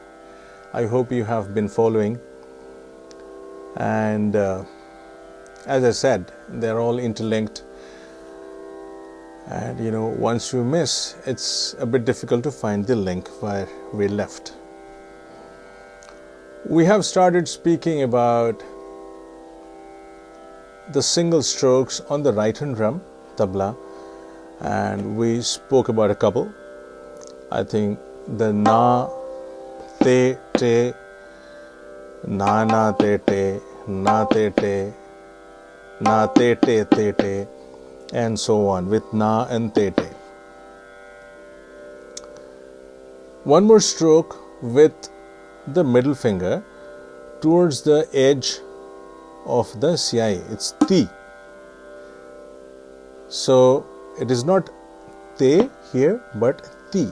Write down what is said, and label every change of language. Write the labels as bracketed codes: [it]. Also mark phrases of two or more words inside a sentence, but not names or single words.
[en] I hope you have been following, and as I said, they're all interlinked, and once you miss, it's a bit difficult to find the link where we left. We have started speaking about the single strokes on the right hand drum, tabla, and we spoke about a couple. I think the na, te, te, na na te te, na te te, na te te te te, and so on with na and te te. One more stroke with the middle finger towards the edge of the CI. It's ti. So it is not te here but ti.